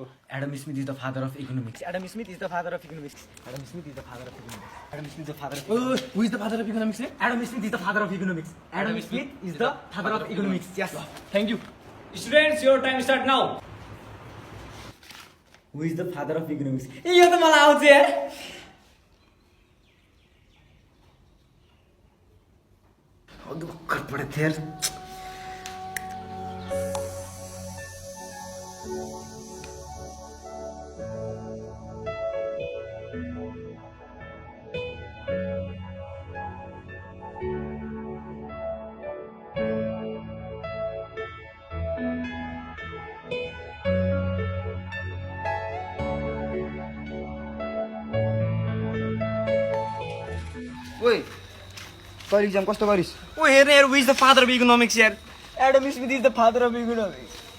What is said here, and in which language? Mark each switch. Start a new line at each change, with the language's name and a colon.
English: Adam Smith is the father of economics. Adam Smith is the father of economics. Adam Smith is the father of economics. Adam Smith is the father of who is the father of economics Adam Smith is the father of economics. Adam Smith is the father of economics. Yes. Thank you. Students, your time start now. Who is the father of economics?
Nepali: यो त मलाई आउँछ यार अघि भर्खर पढेको थिएँ यार ओइ कहिले इक्जाम कस्तो गरिस् ओ हेर्ने यार,
English: who is the father of economics यार? Adam Smith is the father of economics.